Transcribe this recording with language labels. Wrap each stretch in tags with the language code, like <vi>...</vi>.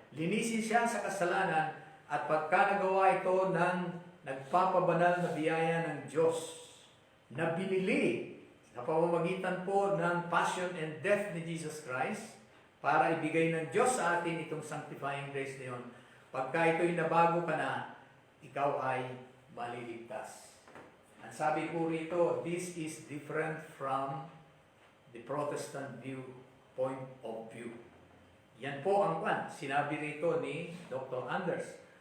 <tl>Linisin siya sa kasalanan at pagka nagawa ito ng nagpapabanal na biyaya ng Diyos na binili sa pamamagitan po ng</tl> <en>passion and death</en> <tl>ni Jesus Christ para ibigay ng Diyos sa atin itong sanctifying grace na yun. Pagka ito'y nabago ka na, ikaw ay maliligtas. Ang sabi po rito,</tl> <en>this is different from the Protestant point of view.</en> <tl>Yan po ang sinabi rito ni Dr. Anders.</tl>